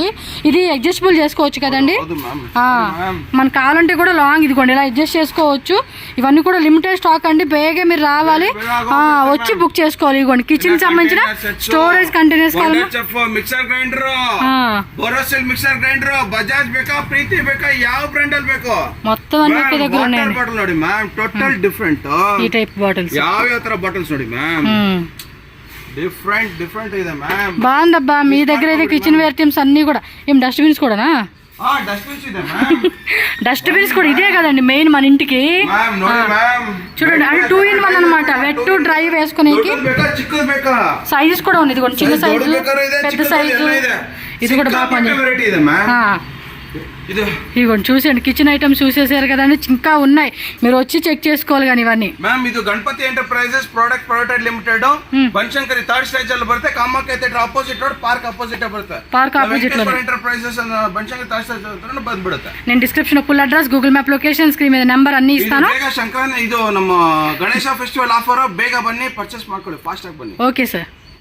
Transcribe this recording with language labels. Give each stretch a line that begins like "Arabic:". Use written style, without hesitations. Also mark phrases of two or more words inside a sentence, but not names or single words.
Telugu: ఇది అడ్జస్టబుల్ చేసుకోవచ్చు కదండి, మనకు కావాలంటే కూడా లాంగ్ ఇదిగోండి ఇలా అడ్జస్ట్ చేసుకోవచ్చు. ఇవన్నీ కూడా
English: limited stock
Telugu: అండి, బేగా మీరు రావాలి, వచ్చి బుక్ చేసుకోవాలి. ఇదిగోండి కిచెన్ సంబంధించిన
English: storage containers, mixer grinder,
Kannada: బోరోసిల్
English: mixer grinder,
Kannada: బజాజ్ ಬೇಕಾ, ಪ್ರೀತಿ ಬೇಕಾ, ಯಾವ ಬ್ರಾಂಡ್ ಅಲ್ಲಿ ಬೇಕು
Telugu: మొత్తం అన్ని ఒకే దగ్గర ఉన్నాయి.
English: బాటిల్ ನೋಡಿ ma'am, total different
Telugu: ఈ టైప్ బాటిల్స్,
Kannada: ಯಾವ ತರ బాటిల్స్ ನೋಡಿ మ్యామ్, డిఫరెంట్ ಇದೆ మ్యామ్.
Telugu: బాగుందబ్బా. మీ దగ్గర అయితే
English: kitchen wear items
Telugu: అన్ని కూడా. ఏం డస్ట్బిన్స్ కూడానా?
Kannada: డస్ట్బిన్స్ ಇದೆ మ్యామ్.
Telugu: డస్ట్బిన్స్ కూడా ఇదే కదండి మెయిన్ మన ఇంటికి. చూడండి అంటే 2 in 1 అనమాట,
English: wet to dry
Telugu: వేసుకునేకి. సైజెస్ కూడా ఉంది, ఇదిగోండి చిన్న సైజు, పెద్ద సైజు, ఇది కూడా బాగా పని. ఇదిగోండి చూసేయండి,
English: kitchen items
Telugu: చూసేసారు కదండి, ఇంకా ఉన్నాయి, మీరు వచ్చి చెక్ చేసుకోవాలి. కానీ ఇవన్నీ
Kannada: మ్యామ్ ಇದು ಗಣಪತಿ ಎಂಟರ್ಪ್ರೈಸಸ್ ಪ್ರಾಡಕ್ಟ್ ಪ್ರೈವೇಟ್ ಲಿಮಿಟೆಡ್, ಬನಶಂಕರಿ 3rd ಸ್ಟೇಜ್ ಅಲ್ಲಿ ಬರುತ್ತೆ, ಕಾಮಾಖ್ಯ ಥಿಯೇಟರ್
English: opposite road, park opposite
Kannada: ಬರುತ್ತೆ.
English: park opposite లో
Kannada: ಎಂಟರ್ಪ್ರೈಸಸ್ ಬನಶಂಕರಿ 3rd ಸ್ಟೇಜ್ ಹತ್ರ ಬಂದ್ಬಿಡುತ್ತೆ.
Telugu: నేను డిస్క్రిప్షన్
English: full address, Google map location,
Telugu: స్క్రీన్ మీద నెంబర్ అన్ని ఇస్తాను.
Kannada: ಬೇಗ ಶಂಕರನ್ ಇದು ನಮ್ಮ ಗಣೇಶ
English: festival offer,
Kannada: ಬೇಗ ಬನ್ನಿ ಪರ್ಚೇಸ್ ಮಾಡ್ಕೊಳ್ಳಿ, ಫಾಸ್ಟ್ ಆಗಿ ಬನ್ನಿ.
English: ok sir.